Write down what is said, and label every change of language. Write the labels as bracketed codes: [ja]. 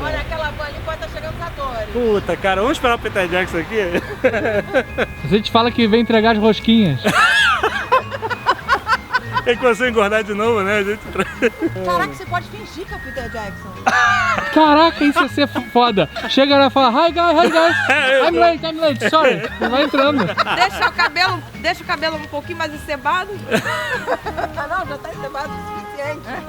[pt] Olha aquela van ali, pode estar chegando os atores. Puta, cara, vamos esperar o Peter Jackson aqui? A gente fala que vem entregar as rosquinhas. Ele começou a engordar de novo, né? A gente... Caraca, você pode fingir que é o Peter Jackson. Caraca, isso ia ser foda. Chega lá e fala, [en] hi guys, I'm late, sorry. [pt] Vai entrando. Deixa o cabelo um pouquinho mais encebado. Não, já tá encebado o suficiente.